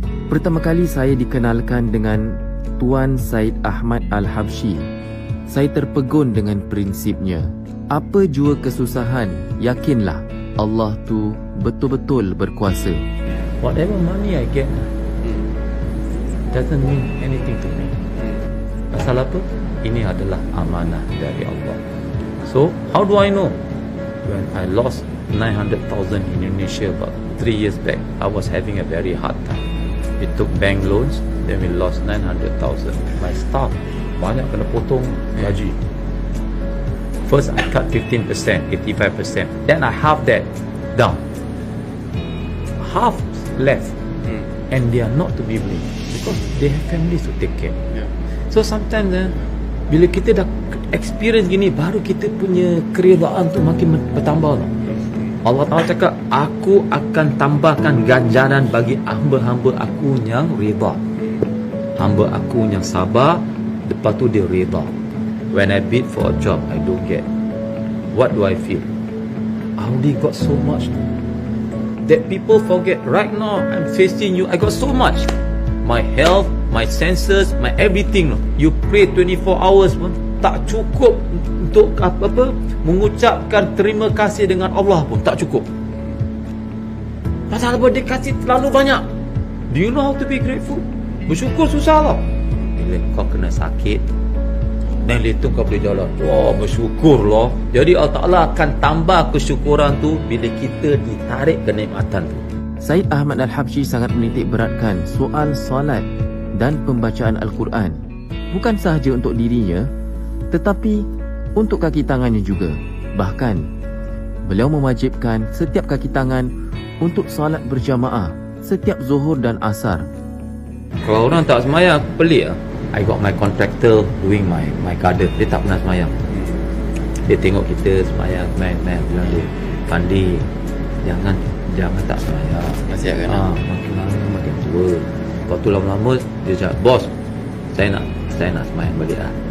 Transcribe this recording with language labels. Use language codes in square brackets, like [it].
[ms] Pertama kali saya dikenalkan dengan Tuan Syed Ahmad Alhabshi, saya terpegun dengan prinsipnya. Apa jua kesusahan, yakinlah Allah tu betul-betul berkuasa. [en] Whatever money I get doesn't mean anything to me. [ms] Pasal apa? Ini adalah amanah dari Allah. [en] So, how do I know? When I lost 900,000 in Indonesia about 3 years back, I was having a very hard time. We took bank loans, then we lost 900,000. My staff [ms] banyak kena potong gaji. [en] First I cut 15%, 85%. Then I half that down. Half left, and they are not to be blamed because they have families to take care. So sometimes [ms] bila kita dah experience gini, baru kita punya keredaan tu makin bertambah. Allah Ta'ala cakap, aku akan tambahkan ganjaran bagi hamba-hamba aku yang reda. Hamba aku yang sabar, lepas tu dia reda. [en] When I bid for a job, I don't get. What do I feel? I already got so much that people forget. Right now, I'm facing you, I got so much. My health, my senses, my everything. You pray 24 hours [ms] pun tak cukup untuk apa mengucapkan terima kasih dengan Allah pun tak cukup. Pasal apa? Dia kasih terlalu banyak. [en] Do you know how to be grateful? [ms] Bersyukur susah lah. Bila kau kena sakit, dan itu kau boleh jalan, wah, bersyukur lah. Jadi Allah Ta'ala akan tambah kesyukuran tu bila kita ditarik kenikmatan tu. Syed Ahmad Alhabshi sangat menitik beratkan soal solat dan pembacaan Al-Quran. Bukan sahaja untuk dirinya, tetapi untuk kaki tangannya juga. Bahkan, beliau mewajibkan setiap kaki tangan untuk solat berjamaah setiap Zuhur dan Asar. Kalau orang tak semayang, pelik lah. [en] I got my contractor doing my garden. [ms] Dia tak pernah semayang. Dia tengok kita semayang, man, bilang dia, Pandi, jangan tak semayang. Masih kan? Makin lama makin tua. Lepas tu lama-lama dia cakap, bos, saya nak semayang balik lah.